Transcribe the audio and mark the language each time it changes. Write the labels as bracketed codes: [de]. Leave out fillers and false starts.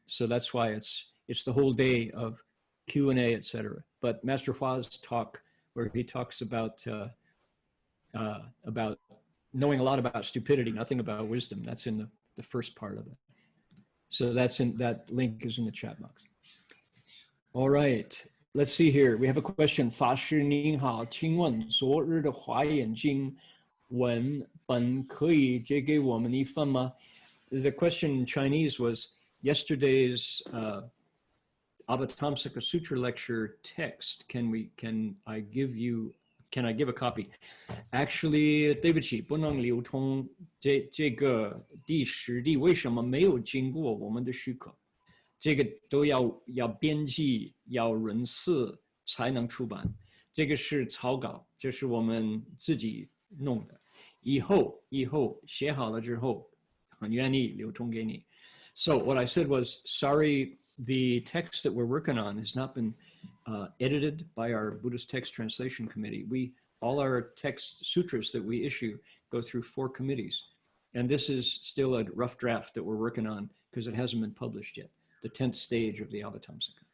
[en] So that's why it's the whole day of Q&A, etc. But Master Hua's talk, where he talks about knowing a lot about stupidity, nothing about wisdom, that's in the first part of it. So that link is in the chat box. All right, let's see here. We have a question. [zh] 法师您好，请问昨日的华严经文本可以借给我们一份吗? [en] The question in Chinese was yesterday's Avatamsaka Sutra lecture text. Can I give a copy? [zh] Actually, 对不起，不能流通这个第10例，为什么没有经过我们的许可？这个都要编辑，要人事才能出版。这个是草稿，这是我们自己弄的。以后写好了之后，很愿意流通给你。 [en] So what I said was, sorry, the text that we're working on has not been edited by our Buddhist Text Translation Committee. All our text sutras that we issue go through 4 committees. And this is still a rough draft that we're working on because it hasn't been published yet, the 10th stage of the Avatamsaka.